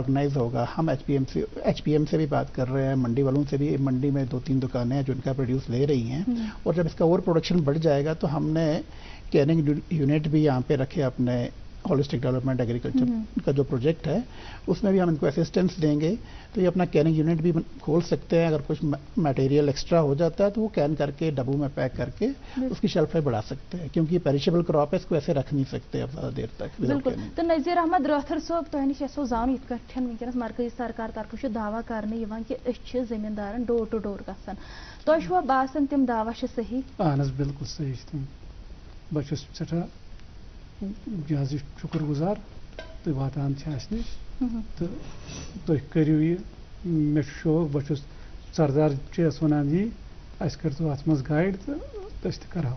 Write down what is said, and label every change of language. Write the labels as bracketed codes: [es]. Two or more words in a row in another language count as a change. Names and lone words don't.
[ur] آرگنائز ہوگا ہم ایچ پی ایم سے بھی بات کر رہے ہیں منڈی والوں سے بھی منڈی میں 2-3 دکانیں ہیں جو ان کا پروڈیوس لے رہی ہیں اور جب اس کا اور پروڈکشن بڑھ جائے گا تو ہم نے [en] canning unit [ur] بھی یہاں پہ رکھے اپنے [en] holistic development agriculture [ur] کا جو پروجیکٹ ہے اس میں بھی ہم ان کو اسسٹنس دیں گے تو یہ اپنا [en] canning unit [ur] بھی کھول سکتے ہیں اگر کچھ [en] material extra [ur] ہو جاتا ہے تو وہ کین کر کے ڈبوں میں پیک کر کے اس کی [en] shelf life [ur] بڑھا سکتے ہیں کیونکہ یہ [en] perishable crop [ur] ہے اس کو ایسے رکھ نہیں سکتے اب زیادہ دیر تک [ks] بالکل تو نذیر احمد رٲتھر صٲب تۄہہِ نِش یژھو زانُن یِتھ کٲٹھۍ وٕنکیٚنس مرکزی سرکار طرفہٕ چھُ دعوا کرنہٕ یِوان کہِ أسۍ چھِ زٔمیٖندارن [en] door to door [ks] گژھان تۄہہِ چھُوا باسان تِم دعوا چھِ صحیح اہن حظ بالکل صحیح چھِ تِم بہٕ چھُس سٮ۪ٹھاہ یہِ حظ یہِ شُکر گُزار تُہۍ واتان چھِ اَسہِ نِش تہٕ تُہۍ کٔرِو یہِ مےٚ چھُ شوق بہٕ چھُس سردار چھِ اَسہِ وَنان یی اَسہِ کٔرۍتو اَتھ منٛز گایِڈ تہٕ أسۍ تہِ کَرہو